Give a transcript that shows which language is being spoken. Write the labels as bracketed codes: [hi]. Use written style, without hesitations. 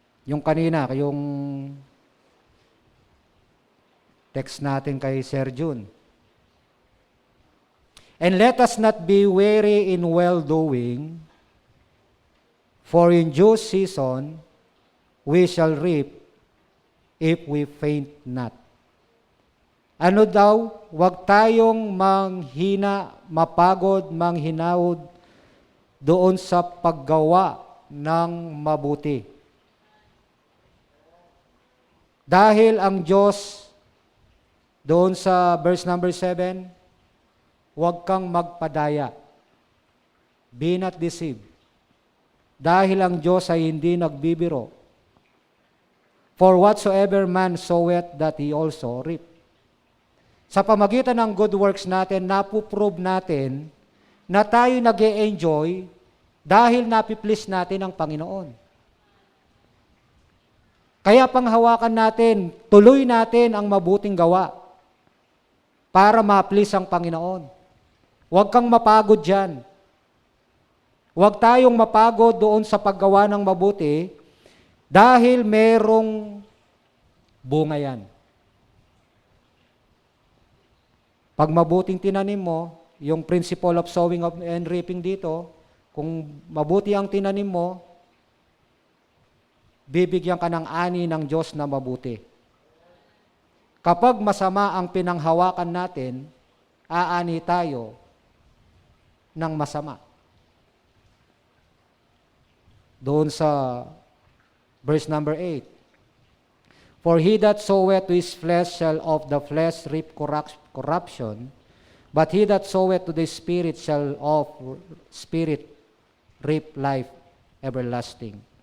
[tl] Yung kanina, yung text natin kay Sir Jun. [en] And let us not be weary in well-doing, for in due season we shall reap if we faint not. [tl] Ano daw? Huwag tayong manghina, mapagod, manghinawd doon sa paggawa ng mabuti. Dahil ang Diyos, doon sa verse number 7, huwag kang magpadaya. [en] Be not deceived. [tl] Dahil ang Diyos ay hindi nagbibiro. [en] For whatsoever man soweth, that he also reap. [tl] Sa pamagitan ng good works natin, napuprove natin na tayo nag-e-enjoy dahil napiplease natin ang Panginoon. Kaya panghawakan natin, tuloy natin ang mabuting gawa para ma-please ang Panginoon. Huwag kang mapagod dyan. Huwag tayong mapagod doon sa paggawa ng mabuti dahil merong bunga yan. Pag mabuting tinanim mo, yung [en] principle of sowing and reaping [tl] dito, kung mabuti ang tinanim mo, bibigyan ka ng ani ng Diyos na mabuti. Kapag masama ang pinanghawakan natin, aani tayo ng masama. Doon sa verse number 8, [en] for he that soweth to his flesh shall of the flesh reap corruption, but he that soweth to the Spirit shall of Spirit reap life everlasting.